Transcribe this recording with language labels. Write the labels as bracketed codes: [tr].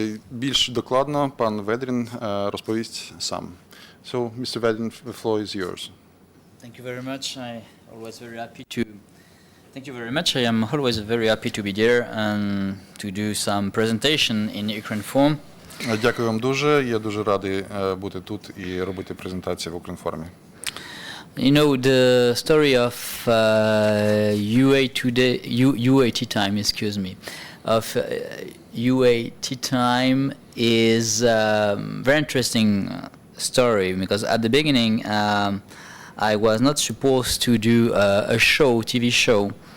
[uk] Більш докладно пан Ведрін розповість сам. [en] So, Mr. Vedrін, the floor is yours. Thank you very much. Thank you very much. I am always very happy to be there and to do some presentation in Укрінформ. [uk] Дякую вам дуже. Я дуже радий бути тут і робити презентацію в Укрінформі. [en] You know, the story of UAT time, excuse me, of UAT time is a very interesting story, because at the beginning I was not supposed to do a show, TV show,